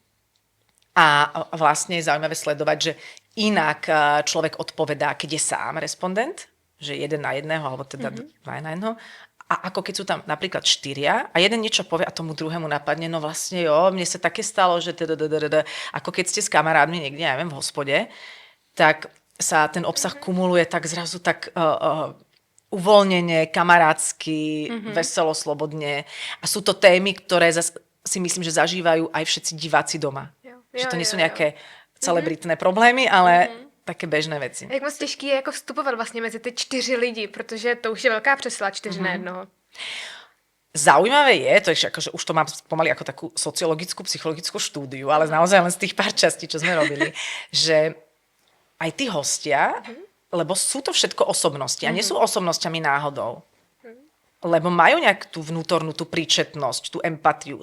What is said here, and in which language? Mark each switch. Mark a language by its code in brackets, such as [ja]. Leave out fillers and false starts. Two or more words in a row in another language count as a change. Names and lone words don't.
[sk] a vlastne je zaujímavé sledovať, že inak človek odpovedá, keď je sám respondent, že 1 na 1, alebo teda 2 na 1, a ako keď sú tam napríklad 4 a jeden niečo povie a tomu druhému napadne, no vlastne mne sa také stalo, že ako keď ste s kamarátmi niekde, neviem, v hospode, tak sa ten obsah kumuluje tak zrazu tak uvoľnenie, kamarátsky, veselo, slobodne. A sú to témy, ktoré si myslím, že zažívajú aj všetci diváci doma. Že to nie sú nejaké celebritné problémy, ale také bežné věci. [cs] Jak moc těžký je jako vstupovat vlastně mezi ty 4 lidi, protože to už je velká přesila 4 na 1. [sk] Zaujímavé je, to je akože už to mám pomaly ako takú sociologickú, psychologickú štúdiu, ale naozaj len z tých pár častí, čo sme robili, že aj tí hostia, lebo sú to všetko osobnosti a nie sú osobnostiami náhodou. Lebo majú nejak tú vnútornú, tú príčetnosť, tú empatiu.